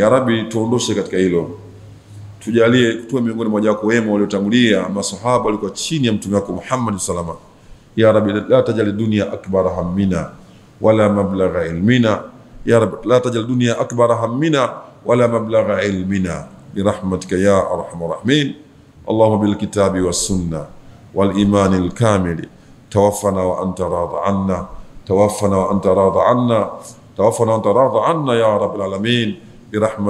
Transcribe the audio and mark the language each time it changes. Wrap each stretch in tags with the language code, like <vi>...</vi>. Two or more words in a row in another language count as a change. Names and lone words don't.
<ar>يا رب,</ar> <sw>tuondoshe katika hilo, tujalie tuwe miongoni mwa wako wema waliotangulia, masahaba walikuwa chini ya mtume wako Muhammad</sw> <ar>صلى الله عليه وسلم. يا رب لا تجعل الدنيا أكبر همنا ولا مبلغ علمنا. يا رب لا تجعل الدنيا أكبر همنا ولا مبلغ علمنا برحمتك يا أرحم الراحمين. اللهم بالكتاب والسنة والإيمان الكامل توفنا وأنت راض عنا توفنا وأنت راض عنا توفنا وأنت راض عنا يا رب العالمين برحمتك</ar>